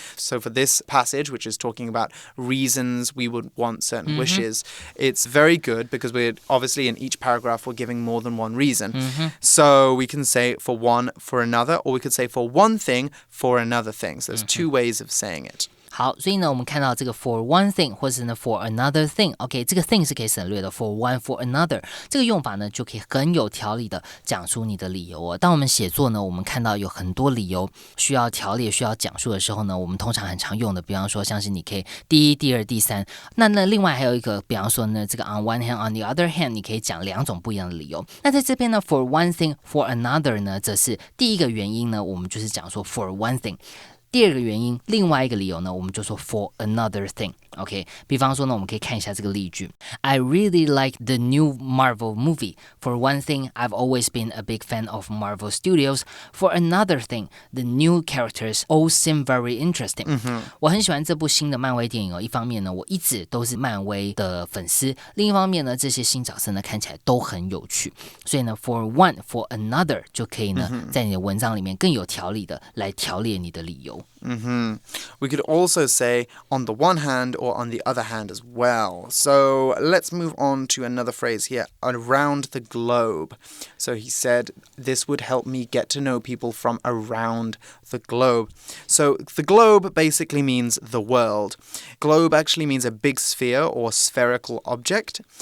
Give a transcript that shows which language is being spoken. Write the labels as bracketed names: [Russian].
[English] So for this passage, which is talking about reasons we would want certain wishes, it's very good because we're obviously in each paragraph we're giving more than one reason. So we can say for one, for another, or we could say for one thing, for another thing. So there's 2 ways of saying it. [Chinese] 好，所以呢，我们看到这个 for one thing 或是呢 for another thing， OK， 这个 thing 是可以省略的 ， for one for another 这个用法呢，就可以很有条理的讲出你的理由当我们写作呢，我们看到有很多理由需要条列、需要讲述的时候呢，我们通常很常用的，比方说像是你可以第一、第二、第三，那另外还有一个，比方说呢，这个 on one hand on the other hand，你可以讲2种不一样的理由。那在这边呢 ， for one thing for another 呢，则是第一个原因呢，我们就是讲说 for one thing。第二个原因，另外一个理由呢，我们就说 for another thing。 OK， 比方说呢，我们可以看一下这个例句。 [English] I really like the new Marvel movie. For one thing, I've always been a big fan of Marvel Studios. For another thing, the new characters all seem very interesting. [Chinese] 我很喜欢这部新的漫威电影哦。一方面呢，我一直都是漫威的粉丝；另一方面呢，这些新角色呢看起来都很有趣。所以呢 ， for one, for another 就可以呢，在你的文章里面更有条理的来条列你的理由。 [English] We could also say on the one hand or on the other hand as well. So let's move on to another phrase here, around the globe. So he said, this would help me get to know people from around the globe. So the globe basically means the world. Globe actually means a big sphere or spherical object.